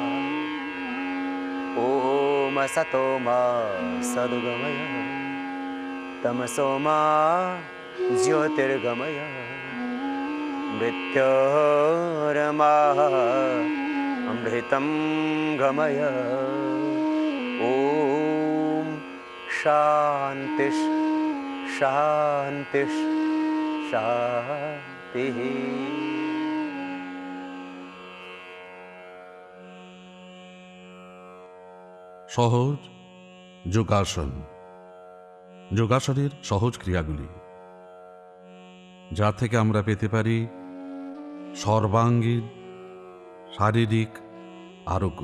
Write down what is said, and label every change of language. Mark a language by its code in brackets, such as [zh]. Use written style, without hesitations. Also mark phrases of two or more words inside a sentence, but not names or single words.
[sa] ॐ असतो मा सद्गमय तमसो मा ज्योतिर्गमय मृत्योर्मा अमृतं गमय। ॐ शान्तिः शान्तिः शान्तिः। [bn] সহজ যোগাসন। যোগাসনের সহজ ক্রিয়াগুলি যা থেকে আমরা পেতে পারি সর্বাঙ্গীন শারীরিক আরোগ্য।